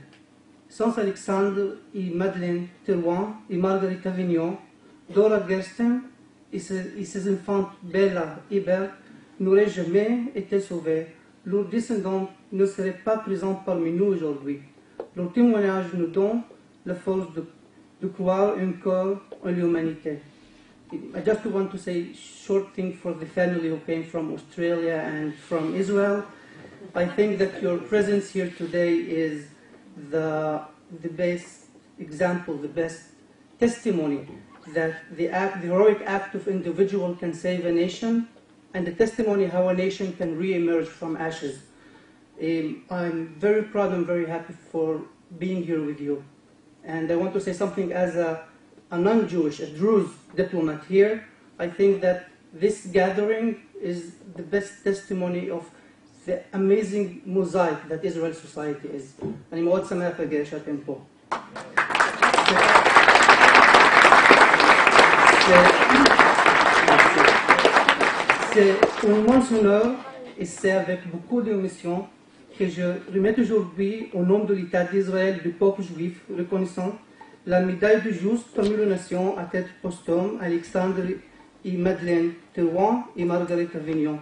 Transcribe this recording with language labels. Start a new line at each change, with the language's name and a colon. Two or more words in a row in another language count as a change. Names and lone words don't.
French: Sans Alexandre et Madeleine Thérouin et Marguerite Avignon, Dora Gersten et ses enfants Bella et Bert n'auraient jamais été sauvés. Leurs descendants ne seraient pas présents parmi nous aujourd'hui. Leur témoignage nous donne la force de croire encore en l'humanité.
English: I just want to say short thing for the family who came from Australia and from Israel. I think that your presence here today is the best example, the best testimony that the heroic act of individual can save a nation, and the testimony how a nation can re-emerge from ashes. I'm very proud and very happy for being here with you. And I want to say something as a non-Jewish, a Druze diplomat here. I think that this gathering is the best testimony of the amazing mosaic that Israel society is.
Hebrew: אני מאוד שמח להגיע שאתם פה.
French: C'est un immense honneur et c'est avec beaucoup d'émotion que je remets aujourd'hui, au nom de l'État d'Israël et du peuple juif reconnaissant, la médaille de juste parmi les nations à titre posthume à Alexandre et Madeleine Terroir et Margaret Avignon.